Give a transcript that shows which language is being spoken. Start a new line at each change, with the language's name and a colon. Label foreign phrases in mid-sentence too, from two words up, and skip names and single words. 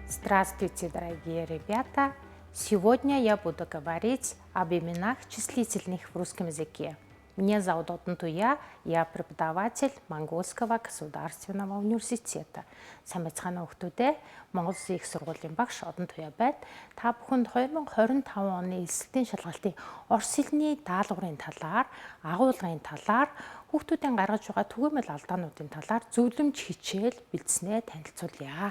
Russian: Здравствуйте, дорогие ребята! Сегодня я буду говорить об именах числительных в русском языке. Меня зовут Отун Туя, я преподаватель Монгольского государственного университета.
Mongolian: Самбайцгаана хүүхдүүдээ Монгол Улсын их сургуулийн багш Отун Туя байна. Та бүхэнд 2025 оны эсэлтийн шалгалтын орос хэлний даалгаврын талаар, агуулгын талаар, хүүхдүүдийн гаргаж байгаа түгээмэл алдаануудын талаар зөвлөмж хичээл бэлдснээ танилцуулъя.